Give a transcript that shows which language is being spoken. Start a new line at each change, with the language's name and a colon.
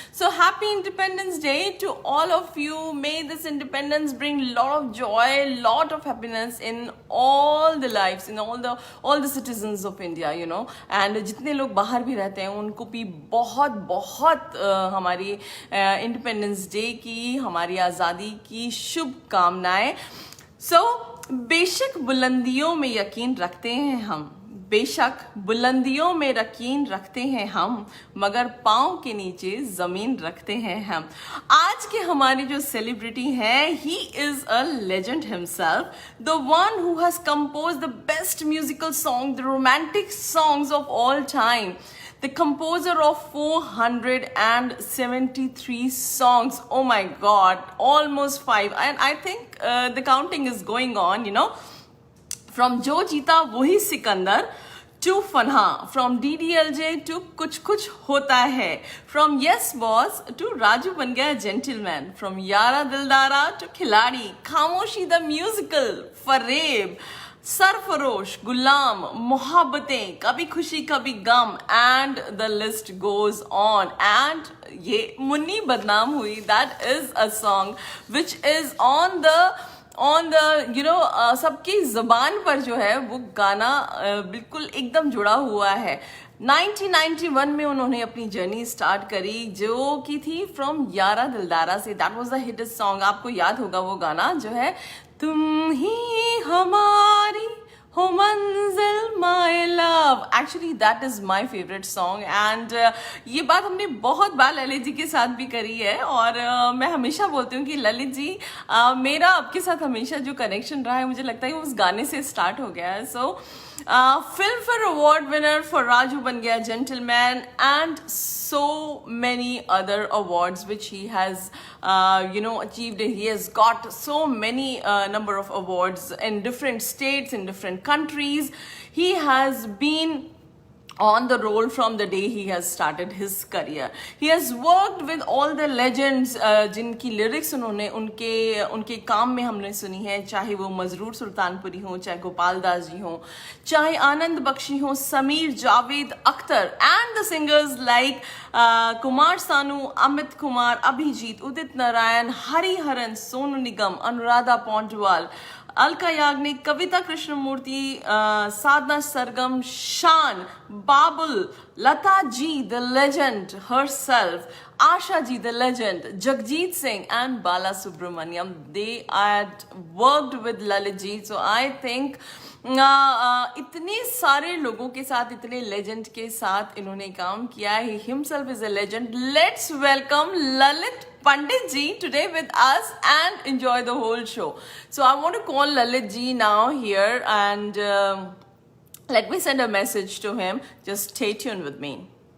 English: So happy Independence Day to all of you. May this independence bring lot of joy, lot of happiness in all the lives, in all the citizens of India, you know.
Hindi: And जितने लोग बाहर भी रहते हैं उनको भी बहुत बहुत हमारी इंडिपेंडेंस डे की, हमारी आज़ादी की शुभकामनाएं. बेशक बुलंदियों में यकीन रखते हैं हम, बेशक बुलंदियों में यकीन रखते हैं हम, मगर पाँव के नीचे जमीन रखते हैं हम. आज के हमारे जो सेलिब्रिटी हैं,
English: He is a legend himself, the one who has compose the best musical song, the romantic songs of all time, the composer of 473 songs. Oh my God, almost 5. And I think the counting is going on, you know. From Jo Jeeta Wohi Sikandar to Fanha, from DDLJ to Kuch Kuch Hota Hai, from Yes Boss to Raju Ban Gaya Gentleman, from Yara Dildara to Khiladi, Khamoshi the Musical, Fareeb, Sarfarosh, Ghulam, Mohabbatein, Kabhi Khushi Kabhi Gham, and the list goes on.
Hindi: And ये मुन्नी बदनाम हुई,
English: that is a song which is on the you know
Hindi: सबकी जबान पर जो है वो गाना बिल्कुल एकदम जुड़ा हुआ है. 1991 में उन्होंने अपनी जर्नी स्टार्ट करी, जो की थी फ्रॉम यारा दिलदारा से.
English: That was the hit song.
Hindi: आपको याद होगा वो गाना जो है, तुम ही हमारी हो मंजिल my love.
English: Actually that is my favourite song.
Hindi: And ये बात हमने बहुत बार ललित जी के साथ भी करी है, और मैं हमेशा बोलती हूँ कि ललित जी, मेरा आपके साथ हमेशा जो कनेक्शन रहा है, मुझे लगता है उस गाने से स्टार्ट हो गया है.
English: So Filmfare Award winner for Raju Ban Gaya Gentleman, and so many other awards which he has achieved. He has got so many number of awards in different states, in different countries. He has been on the roll from the day he has started his career. He has worked with all the legends
Hindi: जिनकी lyrics उन्होंने उनके काम में हमने सुनी है, चाहे वो मजरूर सुल्तानपुरी हो, चाहे गोपाल दास जी हो, चाहे आनंद बख्शी हो, Sameer, Javed Akhtar,
English: and the singers like
Hindi: Kumar Sanu, Amit Kumar, Abhijit, Udit Narayan, Hariharan, Sonu Nigam, Anuradha Paudwal, Alka Yagnik, कविता कृष्णमूर्ति, साधना सरगम, शान, बाबुल, Lata ji
English: the legend herself,
Hindi: Asha ji the legend, Jagjit Singh, and Bala Subramaniam.
English: They had worked with Lalit ji, so I think
Hindi: इतने सारे लोगों के साथ, इतने लेजेंड के साथ इन्होंने काम किया है.
English: Himself is a legend. Let's welcome Lalit Pandit ji today with us and enjoy the whole show. So I want to call Lalit ji now here, and let me send a message to him. Just stay tuned with me.